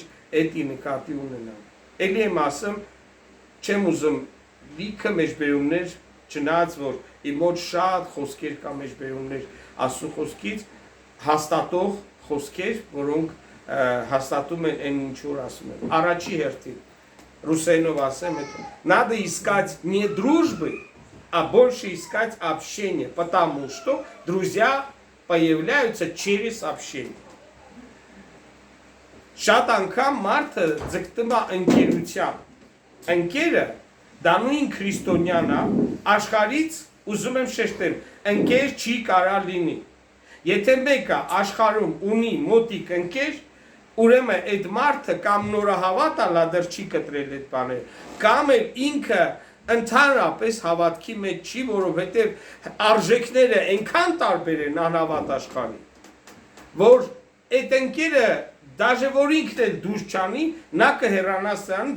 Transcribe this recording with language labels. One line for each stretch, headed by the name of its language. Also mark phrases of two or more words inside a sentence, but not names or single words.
Armenian: էդի նկատի ունենանք։ Էլի եմ ասում, չեմ ուզում լիքը մեջբերումներ, չնայած որ իմ մոտ շատ խոսքեր կա մեջբերումներ Աստծո խոսքից, հաստատող խոսքեր, որոնք հաստատում են այն ինչ որ ասում եմ։ Առաջի հերթին ռուսերենով ասեմ,
Russian: надо искать не дружбы, а больше искать общение, потому что друзья появляются через общение.
Armenian: Շատ անգամ մարդը ձգտում է ընկերությամբ, ընկերը դա նույն քրիստոնյան է, աշխարհից ուզում եմ շեշտեմ, ընկեր չի կարող լինի։ Եթե մեկը աշխարհում ունի մոտիկ ընկեր, ուրեմն այդ մարդը կամ նորահավատ է, դեռ չի կտրել այդ բաները, կամ էլ ինքը ընդհանրապես հավատքի մեջ չի, որովհետև արժեքները այնքան տարբեր են անհավատ աշխարհի, որ այդ ընկերը դաժե որ ինքն էլ դուրս չանի, նա կհեռանա սրանից,